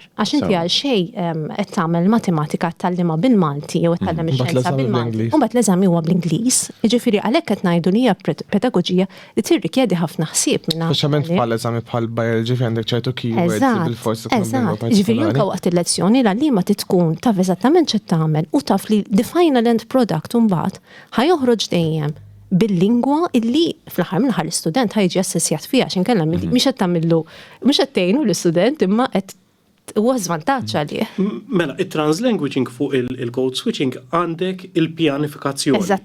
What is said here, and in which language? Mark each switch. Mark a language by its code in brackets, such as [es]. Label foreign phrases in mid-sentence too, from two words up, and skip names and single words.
[mt] Għax inti għal xejn qed tagħmel matematika tgħallimha bil-Malti jew qed tgħallem ix-xjenza bil-Malti. U mbagħad l-eżami huwa bl-Ingliż. Jiġifieri għalhekk qed ngħidu li hija pedagoġija li tirrikjedi ħafna ħsieb minn speċjalment bħal-eżami bħal-biology fejn għandek ċertu keywords bil-forsi eżatt. Jiġifieri anke waqt il-lezzjoni l-għallima tkun taf eżattament x'qed tagħmel u taf li [en] the final end product [mt] imbagħad ħajoħroġ dejjem bil-lingwa illi fl-aħħar mill-aħħar l-istudent ħajġi assessjat fiha x'inkella mhix qed tagħmillu mhux qed tgħinu l-istudent imma qed huwa żvantaġġ għalih. Mela, it-translanguaging fuq il- [en] code switching [mt] għandek il-pjanifikazzjoni.